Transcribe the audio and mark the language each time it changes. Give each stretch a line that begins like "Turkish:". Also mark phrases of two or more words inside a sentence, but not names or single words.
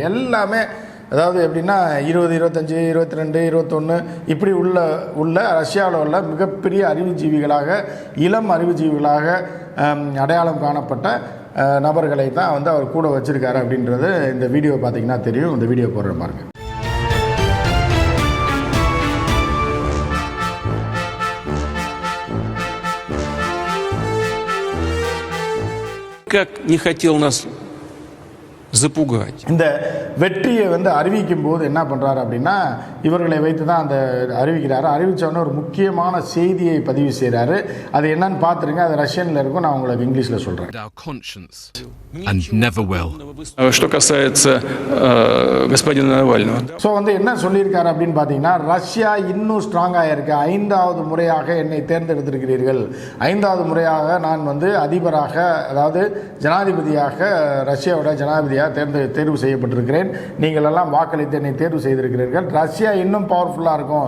Tamil: எல்லாமே அதாவது எப்படின்னா 20, 25, 22, 21 இப்படி உள்ள ரஷ்யாவில் உள்ள மிகப்பெரிய அறிவுஜீவிகளாக, இளம் அறிவுஜீவிகளாக அடையாளம் காணப்பட்ட நபர்களை தான் அவர் கூட வச்சுருக்காரு அப்படின்றது இந்த வீடியோ பார்த்திங்கன்னா தெரியும். இந்த வீடியோ போடுற பாருங்க.
Russian: Как не хотел нас запугать.
Tamil: இந்த வெற்றியை அறிவிக்கும் போது என்ன பண்ணுறாரு அப்படின்னா, இவர்களை வைத்து தான் அந்த அறிவிக்கிறாரு. அறிவித்தவொடனே ஒரு முக்கியமான செய்தியை பதிவு செய்கிறாரு. அது என்னன்னு பார்த்துருங்க. அது ரஷ்யனில் இருக்கும். நான் உங்களுக்கு இங்கிலீஷில் சொல்கிறேன்.
English: And never will.
Russian: Что касается господина Навального.
Tamil: ஸோ என்ன சொல்லியிருக்காரு அப்படின்னு பார்த்தீங்கன்னா, ரஷ்யா இன்னும் ஸ்ட்ராங்காக இருக்கு. 5வது முறையாக என்னை தேர்ந்தெடுத்திருக்கிறீர்கள். 5வது முறையாக நான் அதிபராக, அதாவது ஜனாதிபதியாக, ரஷ்யாவோட ஜனாதிபதியாக தேர்வு செய்யப்பட்டிருக்கிறேன். நீங்கள் எல்லாம் வாக்களித்து என்னை தேர்வு செய்திருக்கிறீர்கள். ரஷ்யா இன்னும் பவர்ஃபுல்லாக இருக்கும்.